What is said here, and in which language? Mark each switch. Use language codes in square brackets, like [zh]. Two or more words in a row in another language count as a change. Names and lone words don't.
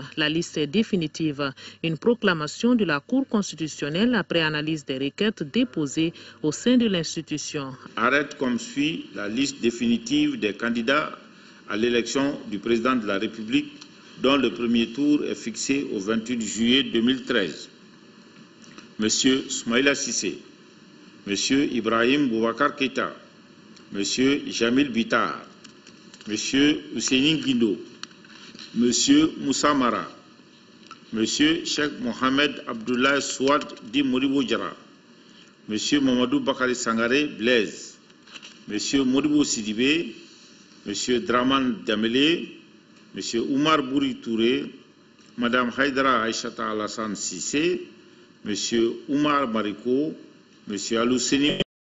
[fr] La liste est définitive. Une proclamation de la Cour constitutionnelle après analyse des requêtes déposées au sein de l'institution. Arrête comme suit la liste définitive des candidats à l'élection du président de la République, dont le premier tour est fixé au 28 juillet 2013. Monsieur Soumaïla Cissé, Monsieur Ibrahim Boubacar Keïta, Monsieur Jamil Bitar, Monsieur Ousseini Guindo, Monsieur Moussa Mara, Monsieur Cheikh Mohamed Abdoulaye Souad Di Modibo Diarra, Monsieur Mamadou Bakari Sangaré Blaise, Monsieur Modibo Sidibé, Monsieur Draman Damele, Monsieur Oumar Bouri Touré, Madame Haïdara Aïchata Alassane Sissé, Monsieur Oumar Mariko, Monsieur Alousseni,